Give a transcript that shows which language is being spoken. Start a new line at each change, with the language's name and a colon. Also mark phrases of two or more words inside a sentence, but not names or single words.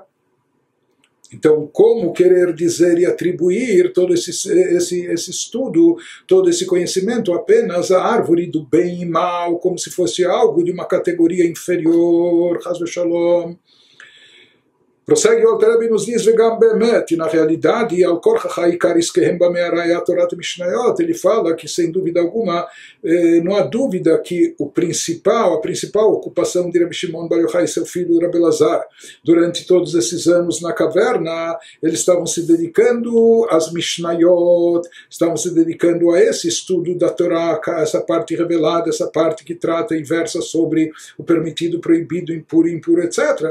Portuguese: Então, como querer dizer e atribuir todo esse estudo, todo esse conhecimento apenas à árvore do bem e mal, como se fosse algo de uma categoria inferior,
Hebrew: Chas v'Shalom.
Portuguese: Prossegue o Alter Rebbe e nos diz,
Hebrew: vegam bemet,
Portuguese: e na realidade,
Hebrew: al korchach ha'ikar iskehem b'me'ara ya Torat Mishnayot,
Portuguese: ele fala que, sem dúvida alguma, não há dúvida que a principal ocupação de Rabbi Shimon Bar Yochai e seu filho Rabbi Elazar, durante todos esses anos na caverna, eles estavam se dedicando às Mishnayot, estavam se dedicando a esse estudo da Torá, essa parte revelada, essa parte que trata e versa sobre o permitido, proibido, impuro, etc.